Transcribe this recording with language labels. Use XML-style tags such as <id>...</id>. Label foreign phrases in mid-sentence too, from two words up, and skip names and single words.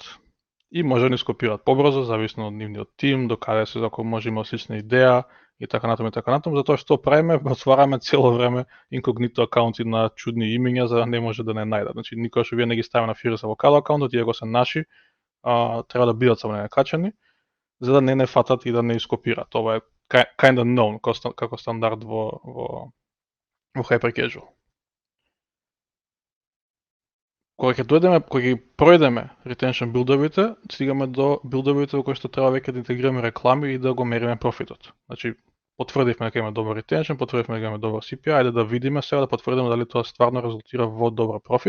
<mk>И може да ни скопираат побрзо, зависно од нивниот тим, до каде се, ако може има слична идеја и така натаму, затоа што правиме, отвараме цело време инкогнито акаунти на чудни имиња за да не може да не најдат. Значи никој што вие не ги стави на Furious Avocado акаунтот, иако се наши, треба да бидат само некачани, за да не фатат и да не ископираат. Ова е</mk> <en>kinda known</en> <mk>како стандард во Hypercasual. Кога ги пројдеме retention билдовите, стигаме до билдовите во кои што треба веќе да интегрираме реклами и да го мериме профитот. Значи, потврдивме дека има добар retention, потврдивме дека има добар CPI, ајде да видиме сега, да потврдиме дали тоа стварно резултира во добар профит.</mk>